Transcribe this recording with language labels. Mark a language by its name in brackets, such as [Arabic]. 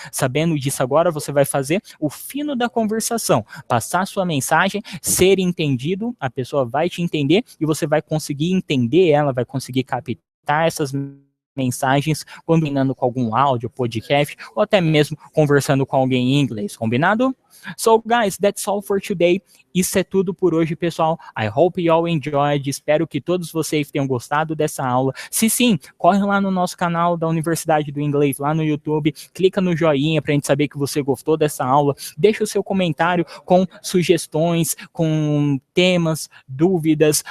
[Portuguese] Sabendo disso agora, você vai fazer o fino da conversação, passar sua mensagem, ser entendido, a pessoa vai te entender e você vai conseguir entender ela, vai conseguir captar essas mensagens, combinando com algum áudio, podcast, ou até mesmo conversando com alguém em inglês, combinado? [English] So, guys, that's all for today. [Portuguese] Isso é tudo por hoje, pessoal. [English] I hope you all enjoyed. [Portuguese] Espero que todos vocês tenham gostado dessa aula. Se sim, corre lá no nosso canal da Universidade do Inglês, lá no YouTube. Clica no joinha pra gente saber que você gostou dessa aula. Deixa o seu comentário com sugestões, com temas, dúvidas.